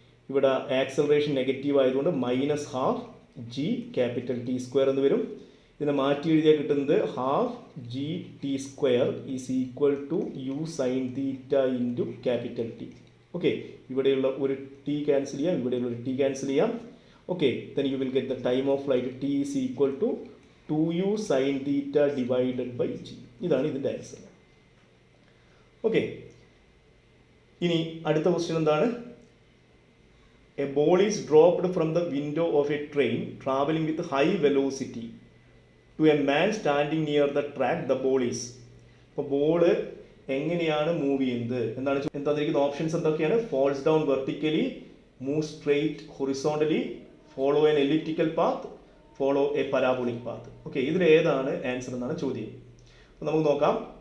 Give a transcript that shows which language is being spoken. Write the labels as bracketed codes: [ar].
[ml] ഇവിടെ acceleration negative ആയതുകൊണ്ട് minus half G capital T square എന്ന് വരും. ഇതിനെ മാറ്റി എഴുതിയാൽ കിട്ടുന്നത് [en] Half g t square is equal to u sine theta into capital T. [ml] Okay, ഇവിടെയുള്ള ഒരു ടി ക്യാൻസൽ ചെയ്യാം, ഇവിടെയുള്ള ഒരു ടി ക്യാൻസൽ ചെയ്യാം. [en] Okay, then you will get the time of flight t is equal to 2u sin theta divided by g. [ml] ഇതാണ് ഇതിൻ്റെ answer. Okay, ഇനി അടുത്ത ക്വസ്റ്റ്യൻ എന്താണ്? [en] A ball is dropped from the window of a train traveling with high velocity to a man standing near the track. The ball is. [ml] അപ്പോൾ ball എങ്ങനെയാണ് move ചെയ്യുന്നത് എന്താണ് തന്നിരിക്കുന്ന ഓപ്ഷൻസ് എന്തൊക്കെയാണ്? [en] falls down vertically, move straight horizontally, follow an elliptical path, follow a parabolic path. [ml] Okay, ഇതിൽ ഏതാണ് answer എന്നാണ് ചോദ്യം. അപ്പോൾ നമുക്ക് നോക്കാം.